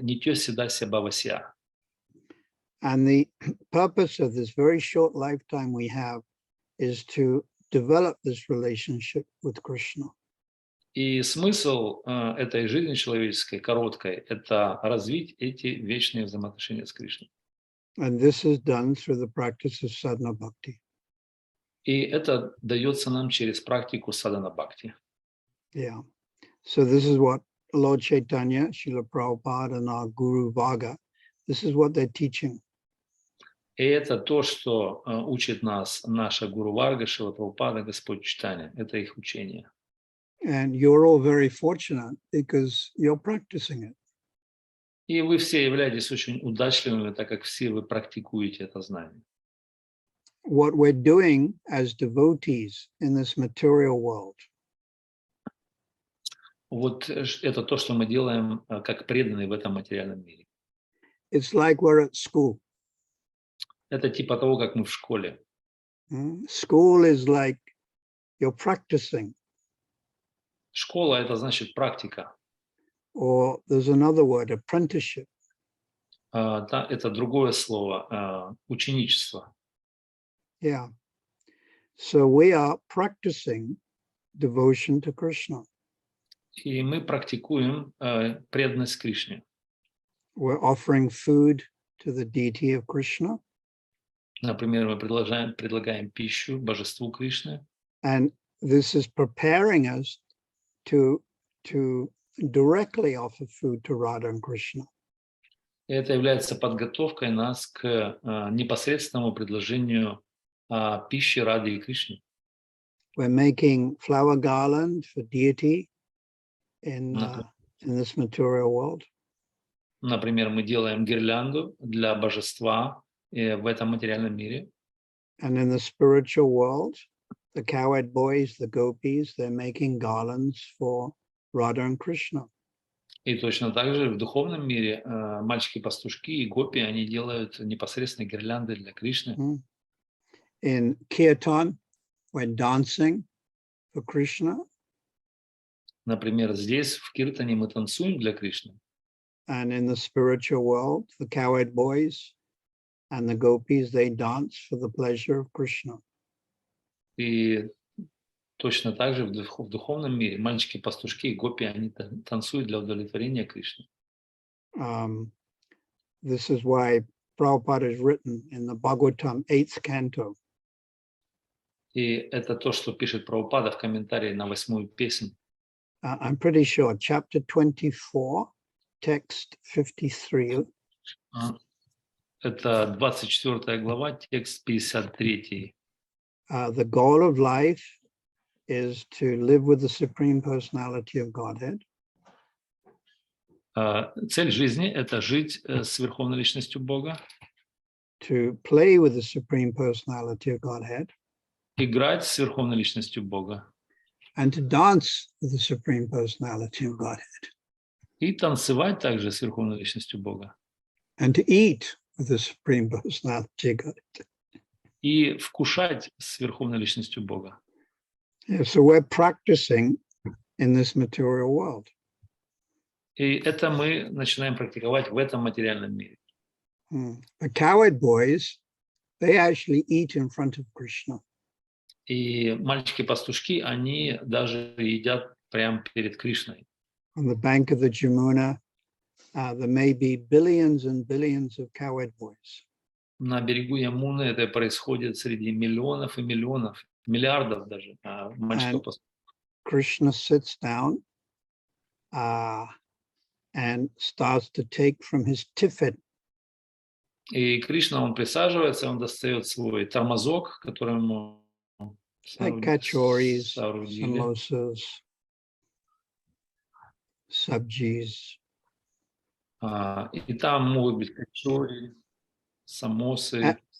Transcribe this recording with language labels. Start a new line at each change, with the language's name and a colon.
Sanskrit: Нитьё седася бхавасья.
English: And the purpose of this very short lifetime we have is to develop this relationship with Krishna.
Russian: И смысл этой жизни человеческой, короткой, это развить эти вечные взаимоотношения с Кришной.
English: And this is done through the practice of sadhana bhakti.
Russian: И это дается нам через практику садхана бхакти.
English: Yeah. So this is what Lord Chaitanya, Srila Prabhupada, and our Guru Varga, this is what they're teaching.
Russian: И это то, что учит нас наша Гуру Варга, Шрила Прабхупада, Господь Чайтанья. Это их учение.
English: And you're all very fortunate because you're practicing it.
Russian: И вы все являетесь очень удачливыми, так как все вы практикуете это знание.
English: What we're doing as devotees in this material world
Russian: Вот это то, что мы делаем как преданные в этом материальном мире.
English: it's like we're at school.
Russian: Это типа того, как мы в школе.
English: School is like you're practicing,
Russian: Школа – это значит практика.
English: or there's another word, apprenticeship.
Russian: Это другое слово, ученичество.
English: Yeah. So we are practicing devotion to Krishna.
Russian: И мы практикуем преданность Кришне.
English: We're offering food to the deity of Krishna.
Russian: Например, мы предлагаем пищу божеству Кришны.
English: And this is preparing us to directly offer food to Radha and Krishna.
Russian: И это является подготовкой нас к непосредственному предложению пищи Рады и Кришне.
English: We're making flower garland for deity in this material world.
Russian: Например, мы делаем гирлянду для божества в этом материальном мире.
English: And in the spiritual world, the cowherd boys, the gopis, they're making garlands for Radha and Krishna.
Russian: И точно так же в духовном мире мальчики-пастушки и гопи, они делают непосредственно гирлянды для Кришны.
English: In kirtan, we're dancing for Krishna.
Russian: Например, здесь в Киртане мы танцуем для Кришны.
English: And in the spiritual world, the cowherd boys and the gopis, they dance for the pleasure of Krishna.
Russian: И точно так же в духовном мире мальчики-пастушки и гопи, они танцуют для удовлетворения Кришны.
English: This is why Prabhupada has written in the Bhagavatam 8th canto.
Russian: И это то, что пишет Прабхупада в комментарии на 8-ю песнь.
English: I'm pretty sure, chapter 24, text 53.
Russian: Это 24 глава, текст 53.
English: The goal of life is to live with the Supreme Personality of Godhead.
Russian: Цель жизни – это жить с Верховной Личностью Бога.
English: To play with the Supreme Personality of Godhead.
Russian: Играть с Верховной Личностью Бога.
English: And to dance with the Supreme Personality of Godhead.
Russian: И танцевать также с Верховной Личностью Бога.
English: And to eat with the Supreme Personality of Godhead.
Russian: И вкушать с Верховной Личностью Бога.
English: Yeah, so we're practicing in this material world.
Russian: И это мы начинаем практиковать в этом материальном мире.
English: The cowherd boys, they actually eat in front of Krishna.
Russian: И мальчики-пастушки, они даже едят прямо перед Кришной.
English: On the bank of the Jamuna, there may be billions and billions of cowherd boys.
Russian: На берегу Ямуны это происходит среди миллионов и миллионов, миллиардов даже мальчиков-пастушков.
English: Krishna sits down and starts to take from his tiffin.
Russian: И Кришна, он присаживается, он достает свой тормозок, который ему
English: Like kachoris, samosas, sabjis.
Russian: И там могут быть качори, самосы.